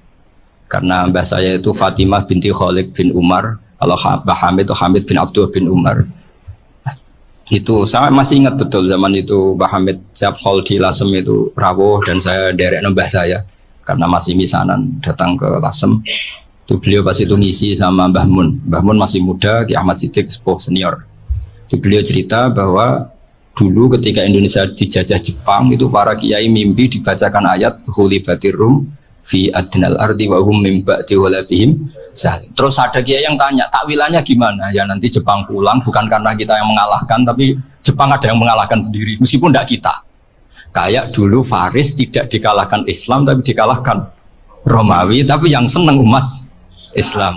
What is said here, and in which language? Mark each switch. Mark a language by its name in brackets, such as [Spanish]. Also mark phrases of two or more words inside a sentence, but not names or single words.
[Indonesian] Karena mbah saya itu Fatimah binti Khalid bin Umar, kalau Mbah Hamid itu Hamid bin Abdullah bin Umar. Itu saya masih ingat betul zaman itu Mbah Hamid siap hall di Lasem itu rawuh dan saya derek mbah saya karena masih misanan datang ke Lasem. Itu beliau pas itu ngisi sama Mbah Mun. Mbah Mun masih muda, Ki Ahmad Siddiq sepuh senior. Itu beliau cerita bahwa dulu ketika Indonesia dijajah Jepang itu para kiai mimpi dibacakan ayat [Arabic] غلبت الروم في أدنى الأرض وهم من بعد غلبهم. [Indonesian] Terus ada kiai yang tanya, takwilannya gimana? Ya nanti Jepang pulang bukan karena kita yang mengalahkan, tapi Jepang ada yang mengalahkan sendiri, meskipun tidak kita. Kayak dulu Faris tidak dikalahkan Islam, tapi dikalahkan Romawi, tapi yang senang umat Islam.